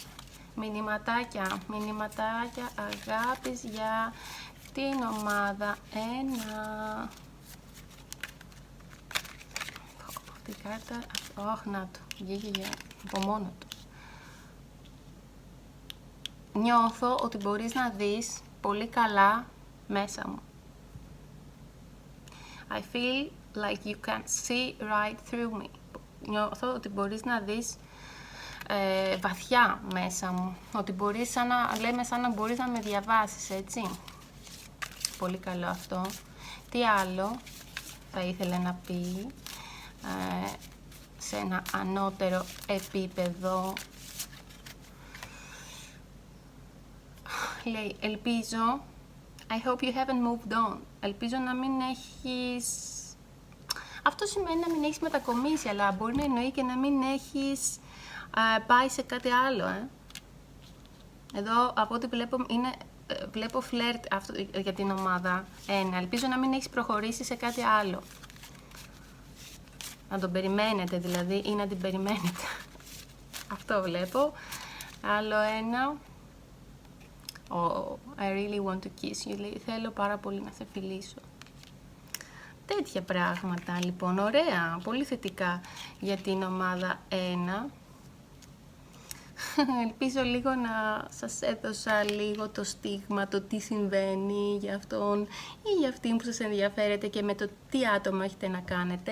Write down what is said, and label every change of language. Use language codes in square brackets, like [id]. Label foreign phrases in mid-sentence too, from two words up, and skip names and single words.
[el] Μηνυματάκια αγάπης για την ομάδα 1. Αυτή η κάρτα, να το, βγήκε από μόνο του. Νιώθω ότι μπορείς να δεις πολύ καλά μέσα μου. [en] I feel like you can see right through me. [el] Νιώθω ότι μπορείς να δεις βαθιά μέσα μου. Ότι μπορείς, σαν να μπορείς να με διαβάσεις, έτσι. Πολύ καλό αυτό. Τι άλλο θα ήθελε να πει σε ένα ανώτερο επίπεδο. Λέει, ελπίζω, [en] I hope you haven't moved on. [el] Ελπίζω να μην έχεις... Αυτό σημαίνει να μην έχεις μετακομίσει, αλλά μπορεί να εννοεί και να μην έχεις πάει σε κάτι άλλο. Εδώ, από ό,τι βλέπω φλερτ για την ομάδα 1. Ελπίζω να μην έχεις προχωρήσει σε κάτι άλλο. Να τον περιμένετε δηλαδή ή να την περιμένετε. Αυτό βλέπω. Άλλο ένα. [en] Oh, I really want to kiss you. [el] Λέει, θέλω πάρα πολύ να σε φιλήσω. Τέτοια πράγματα λοιπόν, ωραία, πολύ θετικά για την ομάδα 1. Ελπίζω λίγο να σας έδωσα λίγο το στίγμα, το τι συμβαίνει για αυτόν ή για αυτήν που σας ενδιαφέρεται και με το τι άτομο έχετε να κάνετε.